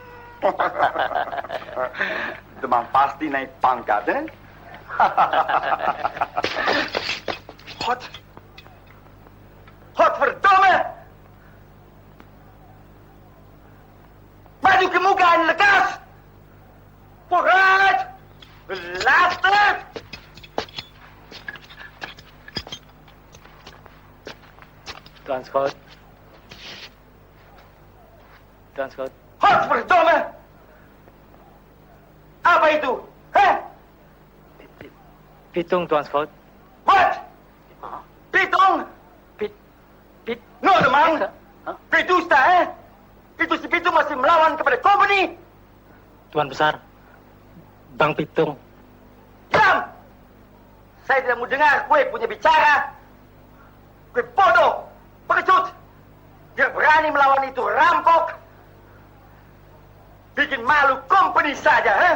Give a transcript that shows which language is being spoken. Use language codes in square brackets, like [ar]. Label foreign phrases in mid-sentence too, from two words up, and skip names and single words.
[id] Demang pasti naik pangkat, eh? [nl] Hot verdomme! [id] Maju ke muka en lekas! [nl] Vooruit! Belasterd! [id] Tuan Scott. Tuan Scott. [nl] Hot verdomme! [id] Apa itu? Heh? Pitung, Tuan Scott. What? Pitung? No, Demang. Pidusta, eh? Itu si Pitung masih melawan kepada company. Tuan Besar. Bang Pitung. Diam! Saya tidak mau dengar gue punya bicara. Gue bodoh, pengecut. Dia berani melawan itu rampok. Bikin malu company saja, eh?